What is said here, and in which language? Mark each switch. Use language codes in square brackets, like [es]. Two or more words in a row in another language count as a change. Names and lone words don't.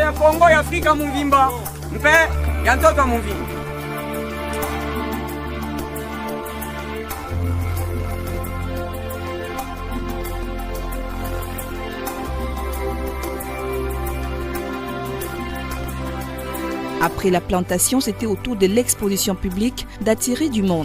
[kg] ya Kongo ya Afrika muvimba mpe ya ntoto muvimba. [fr] Après la plantation, c'était au tour de l'exposition publique d'attirer du monde.